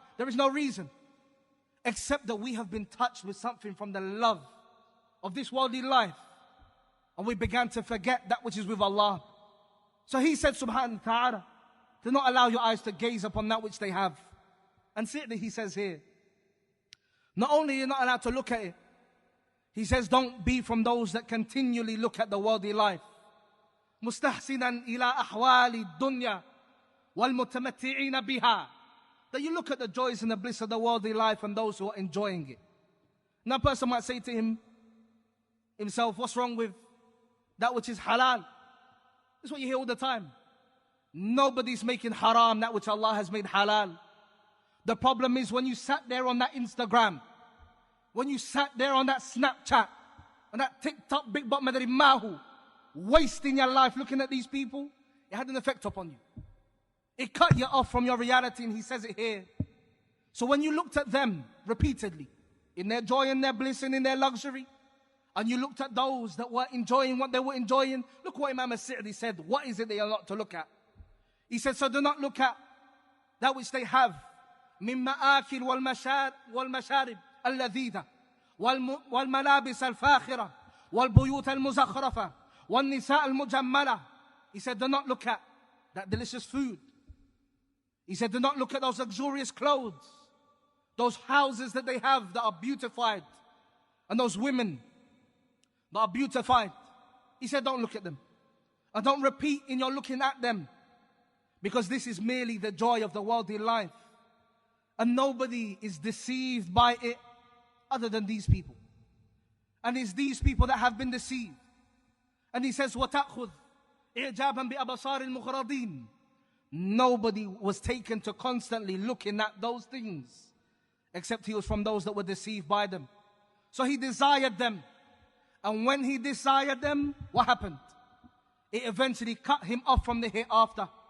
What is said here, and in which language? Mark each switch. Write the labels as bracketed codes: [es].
[en] There is no reason, except that we have been touched with something from the love of this worldly life, and we began to forget that which is with Allah. So he said, subhanahu wa ta'ala, do not allow your eyes to gaze upon that which they have. And certainly he says here, not only you're not allowed to look at it, he says, don't be from those that continually look at the worldly life. [ar] مستحسنا إلى أحوال الدنيا والمتمتعين بها. [en] That you look at the joys and the bliss of the worldly life and those who are enjoying it. Now a person might say to himself, what's wrong with that which is halal? That's what you hear all the time. Nobody's making haram that which Allah has made halal. The problem is when you sat there on that Instagram, when you sat there on that Snapchat, on that TikTok, Big Bot Madari Mahu, wasting your life looking at these people, it had an effect upon you. It cut you off from your reality, and he says it here. So when you looked at them repeatedly, in their joy and their bliss and in their luxury, and you looked at those that were enjoying what they were enjoying, look what Imam As-Sa'di said. What is it they are not to look at? He said, so do not look at that which they have. [ar] من مآكل والمشارب اللذيذة والملابس الفاخرة والبيوت المزخرفة والنساء المجملة. [en] He said, do not look at that delicious food. He said, do not look at those luxurious clothes, those houses that they have that are beautified, and those women that are beautified. He said, don't look at them. And don't repeat in your looking at them, because this is merely the joy of the worldly life. And nobody is deceived by it other than these people. And it's these people that have been deceived. And he says, [ar] وَتَأْخُذْ إِعْجَابًا بِأَبَصَارِ الْمُخْرَضِينَ. [en] Nobody was taken to constantly looking at those things, except he was from those that were deceived by them. So he desired them. And when he desired them, what happened? It eventually cut him off from the hereafter.